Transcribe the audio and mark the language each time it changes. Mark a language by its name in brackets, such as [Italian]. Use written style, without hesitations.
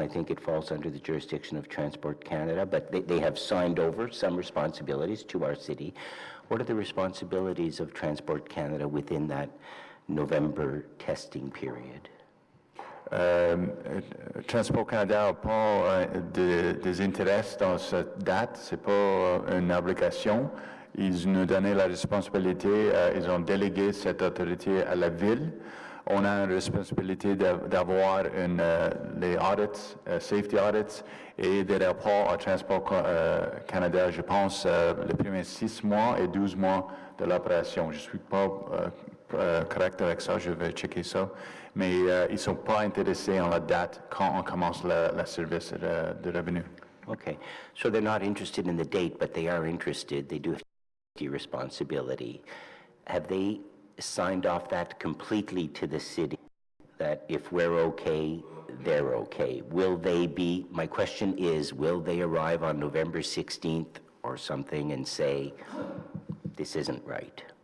[English] I think it falls under the jurisdiction of Transport Canada, but they have signed over some responsibilities to our city. What are the responsibilities of Transport Canada within that November testing period? [French] Transport Canada n'a pas des intérêts dans cette date, c'est pas une obligation. Ils nous donnaient la responsabilité, ils ont délégué cette autorité à la ville. On a une responsabilité d'avoir les audits, [English] safety audits, [French] et des rapports à Transport Canada, je pense, les premiers 6 mois et 12 mois de l'opération. Je ne suis pas correct avec ça, je vais checker ça. Mais ils ne sont pas intéressés en la date quand on commence le service de revenu. [English] Okay, so they're not interested in the date, but they are interested, they do have responsibility. Have they signed off that completely to the city, that if we're okay, they're okay? Will they be, my question is, will they arrive on November 16th or something and say, this isn't right?